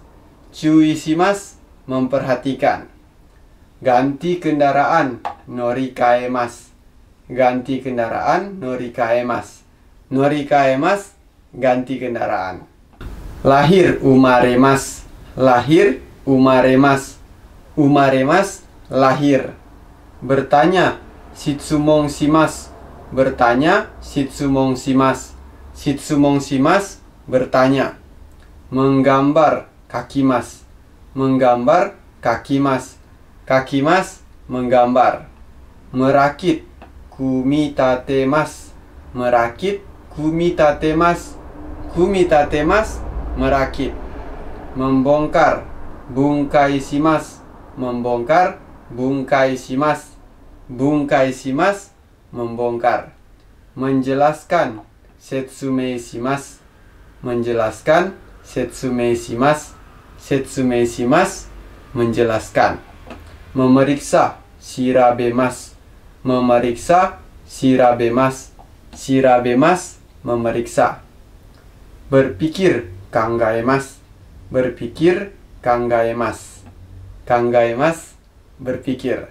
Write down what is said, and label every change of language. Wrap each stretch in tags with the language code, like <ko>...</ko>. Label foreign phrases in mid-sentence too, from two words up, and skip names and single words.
<id>Cuisimas memperhatikan. Ganti kendaraan norikaemas. Ganti kendaraan norikaemas. Norikaemas ganti kendaraan. Lahir umaremas. Lahir umaremas.</id> <ja>Umaremas</ja> <id>lahir. Bertanya</id> <ja>質問します. Bertanya 質問します. 質問します</ja> <id>bertanya. Menggambar</id> <ja>kakimas.</ja> <id>Menggambar kakimas. Kakimas menggambar. Merakit kumitatemas. Merakit kumitatemas. Kumitatemas merakit.</id> <ja>Membongkar 分解します. Membongkar 分解します。分解します membongkar. Menjelaskan 説明します. Menjelaskan 説明します. 説明します menjelaskan.</ja> <id>Memeriksa shirabemas. Memeriksa shirabemas. Shirabemas memeriksa. Berpikir kangaemas. Berpikir kangaemas. Kangaemas berpikir.</id>